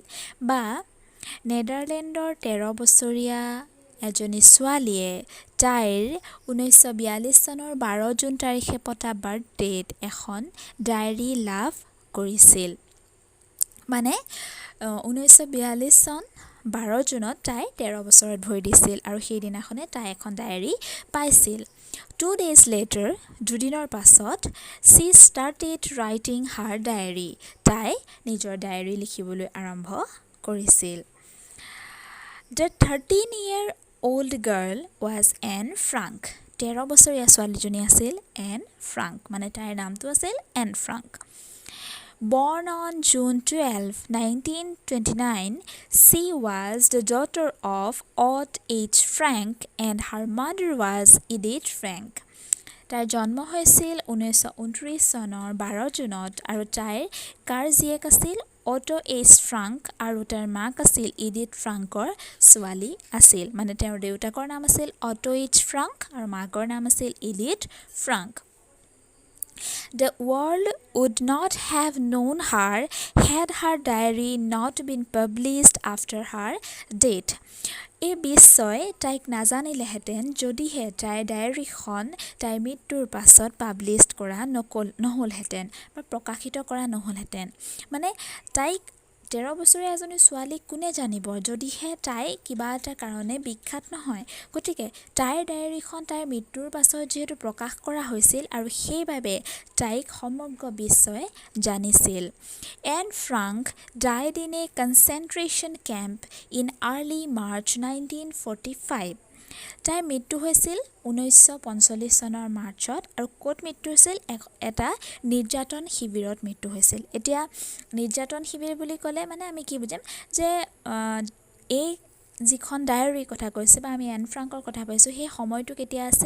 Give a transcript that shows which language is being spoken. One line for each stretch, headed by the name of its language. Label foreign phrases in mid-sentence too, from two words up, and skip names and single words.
Assamese: বা নেডাৰলেণ্ডৰ 13 বছৰীয়া এজনী ছোৱালীয়ে তাইৰ 1942 চনৰ 12 জুন তাৰিখে পতা বাৰ্থডেত এখন ডায়েৰী লাভ কৰিছিল। মানে 1942 চন 12 জুনত তাই 13 বছৰত ভৰি দিছিল আৰু সেইদিনাখনে তাই এখন ডায়েৰী পাইছিল।
English: 2 days later,
Assamese: দুদিনৰ পাছত,
English: she started writing her diary.
Assamese: তাই নিজৰ ডায়েৰী লিখিবলৈ আৰম্ভ কৰিছিল।
English: The 13-year-old girl was Anne Frank.
Assamese: 13 বছৰীয়া ছোৱালীজনী আছিল এন ফ্ৰাংক, মানে তাইৰ নামটো আছিল এন ফ্ৰাংক।
English: Born on June 12, 1929, she was the daughter of Ott H. Frank and her mother was Edith Frank.
Assamese: তাইৰ জন্ম হৈছিল 1929 চনৰ 12 জুনত আৰু তাইৰ কাৰ জীয়েক আছিল অটো এইচ ফ্ৰাংক আৰু তাইৰ মাক আছিল ইডিথ ফ্ৰাংকৰ ছোৱালী আছিল। মানে তেওঁৰ দেউতাকৰ নাম আছিল অটো এইচ ফ্ৰাংক আৰু মাকৰ নাম আছিল ইডিথ ফ্ৰাংক। The world would not have known her had her diary not been published after her death. এই বিশ্বই তাইক নাজানিলেহেঁতেন যদিহে তাইৰ ডায়েৰীখন তাইৰ মৃত্যুৰ পাছত পাব্লিছ কৰা নহ'লহেঁতেন বা প্ৰকাশিত কৰা নহ'লহেঁতেন। মানে তাইক 13 বছৰীয়া এজনী ছোৱালীক কোনে জানিব যদিহে তাই কিবা এটা কাৰণে বিখ্যাত নহয়। গতিকে তাইৰ ডায়েৰীখন তাইৰ মৃত্যুৰ পাছত যিহেতু প্ৰকাশ কৰা হৈছিল আৰু সেইবাবে তাইক সমগ্ৰ বিশ্বই জানিছিল।
English: এন ফ্ৰাংক died in a concentration camp in early March 1945.
Assamese: তাইৰ মৃত্যু হৈছিল 1945 চনৰ মাৰ্চত আৰু ক'ত মৃত্যু হৈছিল? এটা নিৰ্যাতন শিবিৰত মৃত্যু হৈছিল। এতিয়া নিৰ্যাতন শিবিৰ বুলি ক'লে মানে আমি কি বুজিম যে এই যিখন ডায়েৰীৰ কথা কৈছে বা আমি এন ফ্ৰাংকৰ কথা কৈছোঁ, সেই সময়টো কেতিয়া আছিল?